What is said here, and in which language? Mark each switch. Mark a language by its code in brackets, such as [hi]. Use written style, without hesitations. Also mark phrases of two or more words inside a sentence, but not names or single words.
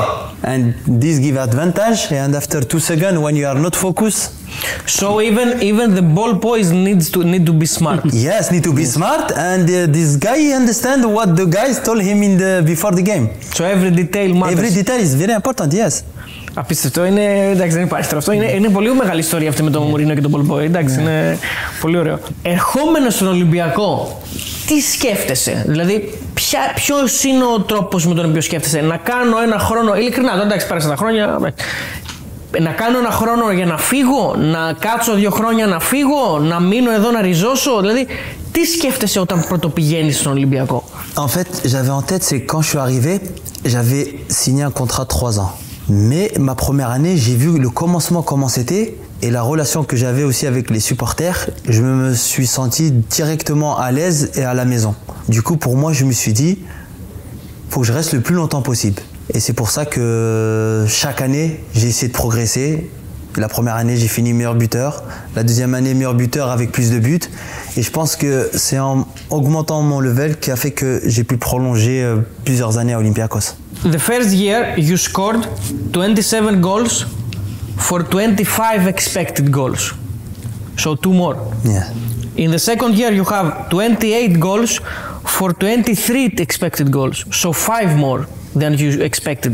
[en] And this give advantage. And after 2 seconds, when you are not focused. So even the ball boys need to be smart. Yes, need to be smart. And this guy understand what the guys told him before the game. So every detail matters. Every detail is very important. Yes. [el] Απίστευτο, εντάξει, δεν υπάρχει τώρα αυτό. Είναι πολύ μεγάλη ιστορία αυτή με τον Μουρίνιο και τον Πολμπόη. Εντάξει, είναι πολύ ωραίο. Ερχόμενο στον Ολυμπιακό, τι σκέφτεσαι, δηλαδή, ποιος είναι ο τρόπος με τον οποίο σκέφτεσαι, να κάνω ένα χρόνο, ειλικρινά, εντάξει, πέρασαν τα χρόνια, να κάνω ένα χρόνο για να φύγω, να κάτσω 2 χρόνια να φύγω, να μείνω εδώ να ριζώσω, δηλαδή, τι σκέφτεσαι όταν πρωτοπηγαίνεις στον Ολυμπιακό? [fr] En fait, j'avais en tête, c'est quand je suis arrivé, j'avais signé un contrat de 3 ans. Mais ma première année, j'ai vu le commencement comment c'était et la relation que j'avais aussi avec les supporters, je me suis senti directement à l'aise et à la maison. Du coup, pour moi, je me suis dit, faut que je reste le plus longtemps possible. Et c'est pour ça que chaque année, j'ai essayé de progresser. La première année, j'ai fini meilleur buteur. La deuxième année, meilleur buteur avec plus de buts. Et je pense que c'est en augmentant mon level qui a fait que j'ai pu prolonger plusieurs années à Olympiakos. [en] The first year, you scored 27 goals for 25 expected goals. So 2 more. Yeah. In the second year, you have 28 goals for 23 expected goals. So 5 more than you expected.